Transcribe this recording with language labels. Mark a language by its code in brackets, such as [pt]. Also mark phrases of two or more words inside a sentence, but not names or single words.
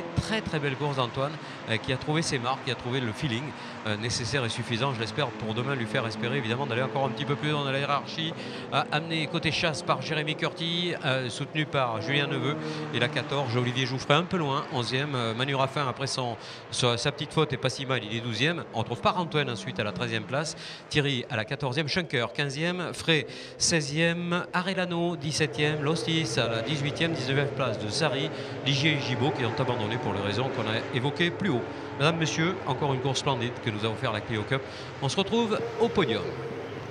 [fr] Très très belle course d'Antoine qui a trouvé ses marques, qui a trouvé le feeling nécessaire et suffisant, je l'espère, pour demain lui faire espérer évidemment d'aller encore un petit peu plus dans la hiérarchie. Amené côté chasse par Jérémy Curti, soutenu par Julien Neveu. Et la 14, Olivier Jouffret un peu loin, 11e. Manu Raffin après sa petite faute est pas si mal, il est 12e. On retrouve Par-Antoine ensuite à la 13e place. Thierry à la 14e, Schunker 15e, Frey 16e, Arellano 17e, Lostis à la 18e, 19e place de Sari, Ligier et Gibaud qui ont abandonné pour les raisons qu'on a évoquées plus haut. Mesdames, Messieurs, encore une course splendide que nous avons fait à la Clio Cup. On se retrouve au podium.